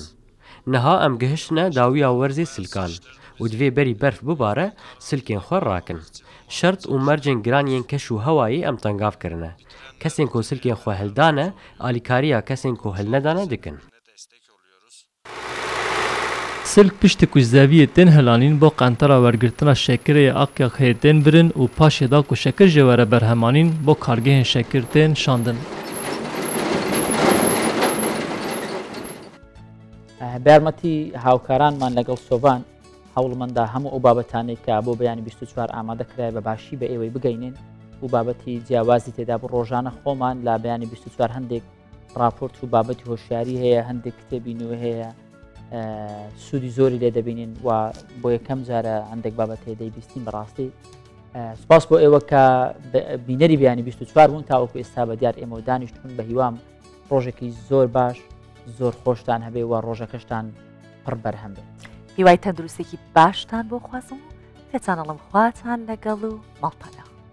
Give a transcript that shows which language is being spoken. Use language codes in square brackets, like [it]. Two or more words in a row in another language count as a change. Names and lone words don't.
[ku] Niha em gihiştine dawiya werzê silkan û divê berî berf bibare silkên xwe rakin. Şert û mercên giran yên keş û hewayê em tengav kirine. Kesên ku silkên xwe hildane, alîkariya kesên ku hilnedane dikin. سلک پشت کوزداوی تن هلانین با قنطرا ورگرتنا شکره آقیا خیتن برن و پاش دا کو شکر جواره برهمانین با کارگه شکر تن شاندن. [ckb] بارمەتی هاوکارانمان لەگەڵ سۆڤان هەوڵمەدا هەموو ئەو بابەتانەی کە بۆ بەیانی 24 ئامادە کرای بە باشی بە ئێوەی بگەینێن و بابەتی جیاوازی تێدا بە ڕۆژانە خۆمان لا بەیانی 24 هەندێک راپۆرت و بابەتی هۆشیاری هەیە هەندێک کتێبی نوێ هەیە سوودی زۆری لێ دەبینین و بۆ یەکەم جارە هەندێک بابەت هەیە دەیبیستین بەڕاستی سپاس بۆ ئێوە کە بینەری بەیانی 24 بوون تاوەکو ئێستا بە دیار ئێمە و دانیشتون بە هیوام ڕۆژێکی زۆر باش زۆر خۆشتان هەبێ و ڕۆژەکەشتان پڕ بەرهەم بێت هیوای تەندروستێکی باشتان بۆ خوازم پێتانەڵم خواتان لەگەڵ و ماڵپەدا